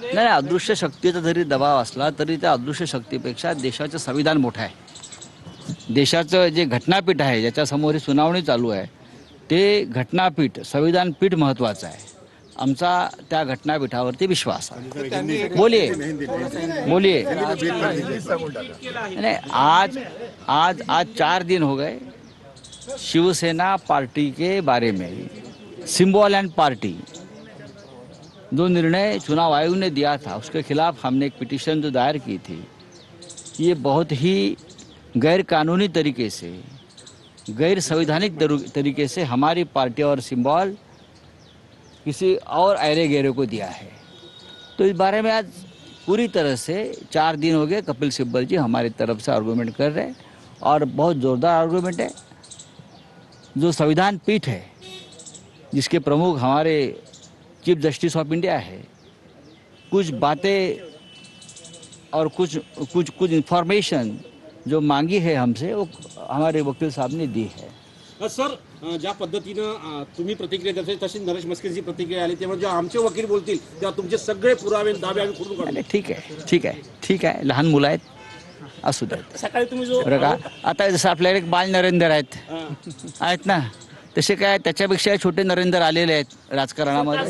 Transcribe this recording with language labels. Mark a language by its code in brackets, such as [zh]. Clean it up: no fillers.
[mr] नाही, अदृश्य शक्तीचा जरी दबाव असला तरी त्या अदृश्य शक्तीपेक्षा देशाचं संविधान मोठं आहे. देशाचं जे घटनापीठ आहे ज्याच्यासमोर ही सुनावणी चालू आहे ते घटनापीठ संविधान पीठ महत्त्वाचं आहे. आमचा त्या घटनापीठावरती विश्वास आहे. [hi] बोलिए बोलिए. नहीं, आज आज आज 4 दिन हो गए शिवसेना पार्टी के बारे में, सिंबल एंड पार्टी जो निर्णय चुनाव आयोग ने दिया था उसके खिलाफ हमने एक पिटीशन जो दायर की थी, ये बहुत ही गैर कानूनी तरीके से, गैर संवैधानिक तरीके से हमारी पार्टी और सिंबल किसी और ऐरे गैरे को दिया है. तो इस बारे में आज पूरी तरह से 4 दिन हो गए कपिल सिब्बल जी हमारी तरफ से आर्गूमेंट कर रहे हैं और बहुत ज़ोरदार आर्गूमेंट है. जो संविधान पीठ है जिसके प्रमुख हमारे चीफ जस्टिस ऑफ इंडिया है, कुछ बातें और कुछ इन्फॉर्मेशन जो मांगी है हमसे वो हमारे वकील साहब ने दी है. [mr] सर, ज्या पद्धतीनं तुम्ही प्रतिक्रिया द्याल तशी नरेश म्हस्केची प्रतिक्रिया आली, तेव्हा जेव्हा आमचे वकील बोलतील तेव्हा तुमचे सगळे पुरावे दावे आम्ही खोडून काढू. अरे ठीक आहे लहान मुलं आहेत असू द्यात. सकाळी तुम्ही जो बरं का, आता जसं आपल्याकडे एक बाल नरेंद्र आहेत ना, तसे काय त्याच्यापेक्षा छोटे नरेंद्र आलेले आहेत राजकारणामध्ये.